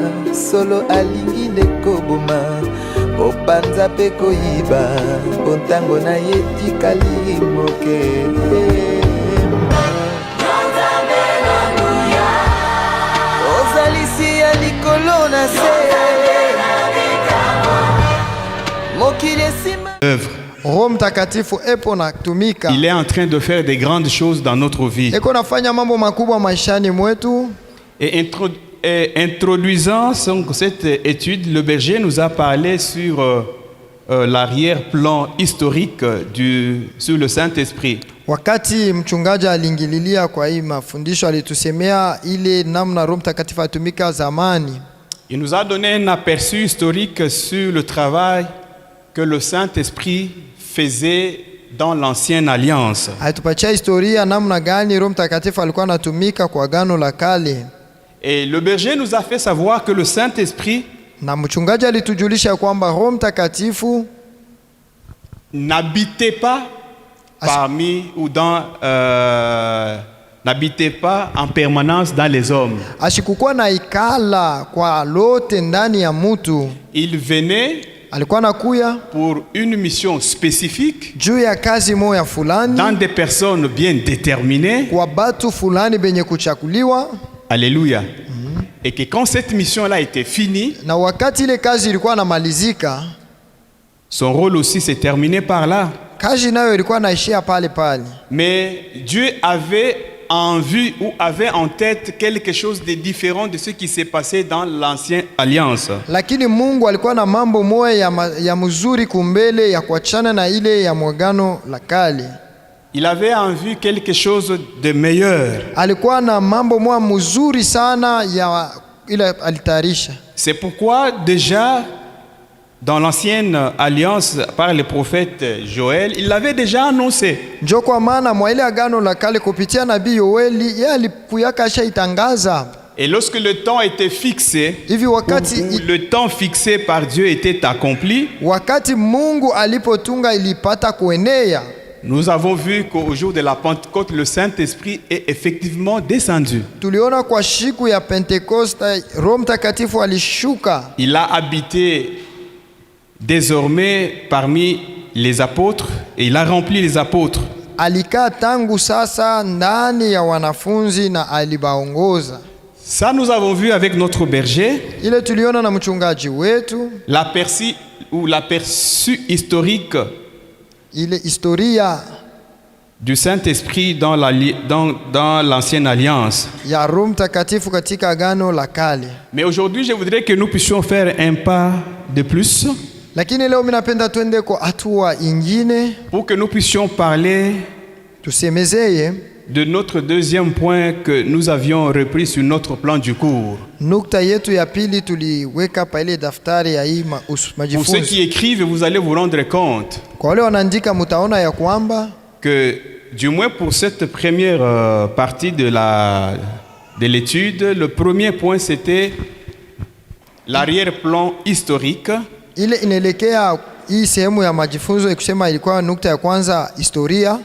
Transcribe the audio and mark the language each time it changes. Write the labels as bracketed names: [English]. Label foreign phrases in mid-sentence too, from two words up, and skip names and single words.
[Lingala] solo alingi ndekoboma opanza pe koyiba ontango na ye tikali moke ozalisi ya likolo na se mokili esima [French] œuvre. [Swahili] Roho Mtakatifu epo na tumika. [French] Il est en train de faire des grandes choses dans notre vie. [Swahili] Eko nafanya mambo makubwa maishani mwetu. [French] Et introduisant cette étude, le berger nous a parlé sur l'arrière-plan historique sur le Saint-Esprit. [Swahili] Wakati mchungaji alingililia kwa hii mafundisho alitusemea ile namna Roho Mtakatifu atumika zamani. [French] Il nous a donné un aperçu historique sur le travail que le Saint-Esprit faisait dans l'ancienne alliance. [Swahili] Alitupatia historia namna gani Roho Mtakatifu alikuwa anatumika kwa agano la kale. [French] Et le berger nous a fait savoir que le Saint-Esprit [Swahili] na mchungaji alitujulisha kwamba Roho Mtakatifu [French] n'habitait pas parmi ou dans n'habitait pas en permanence dans les hommes. [Swahili] Ashikukuwa na ikala kwa lote ndani ya mtu. [French] Il venait [Swahili] alikuwa nakuya [French] pour une mission spécifique [Swahili] juu ya kazi moja fulani [French] dans des personnes bien déterminées [Swahili] kwa batu fulani benye kuchakuliwa. [French] Alléluia. Et que quand cette mission-là était finie, [Swahili] na wakati ile kazi ilikuwa namalizika, [French] son rôle aussi s'est terminé par là. [Swahili] Kazi nayo ilikuwa naishia pale pale. [French] Mais Dieu avait en vue ou avait en tête quelque chose de différent de ce qui s'est passé dans l'ancienne alliance. [Swahili] Lakini Mungu alikuwa na mambo moja ya mzuri kumbele ya kuachana na ile ya mwagano la kale. [French] Il avait en vue quelque chose de meilleur. [Swahili] Alikuwa na mambo moja mzuri sana ya ile alitayarisha. [French] C'est pourquoi déjà dans l'ancienne alliance par le prophète Joël, il l'avait déjà annoncé. [Swahili] Ndio kwa maana mwa ile agano la kale kupitia nabii Yoeli yeye alikuyaka shaitangaza. [French] Et lorsque le temps était fixé, [Swahili] hivi wakati [French] le temps fixé par Dieu était accompli, [Swahili] wakati Mungu alipotunga ilipata kuenea. [French] Nous avons vu qu'au jour de la Pentecôte, le Saint-Esprit est effectivement descendu. [Swahili] Tuliona kwa siku ya Pentecoste Roho Mtakatifu alishuka. [French] Il a habité désormais parmi les apôtres et il a rempli les apôtres. [Swahili] Alikaa tangu sasa ndani ya wanafunzi na alibaongoza. [French] Ça nous avons vu avec notre berger. [Swahili] Ile tuliona na mchungaji wetu. [French] L'aperçu historique [Swahili] ile historia [French] du Saint-Esprit dans l'ancienne alliance. [Swahili] Ya Roho Mtakatifu katika agano la kale. [French] Mais aujourd'hui, je voudrais que nous puissions faire un pas de plus. [Swahili] Lakini leo minapenda twende kwa hatua ingine. [French] Pour que nous puissions parler [Swahili] tusemezeye [French] de notre deuxième point que nous avions repris sur notre plan du cours. [Swahili] Nukta yetu ya pili tuliweka pa ile daftari ya hii majifunzo. [French] Pour ceux qui écrivent, vous allez vous rendre compte [Swahili] kwa wale wanaandika mtaona ya kwamba [French] que du moins pour cette première partie de l'étude, le premier point c'était l'arrière-plan historique. [Swahili] Ile inaelekea hii sehemu ya majifunzo ikusema ilikuwa nukta ya kwanza historia.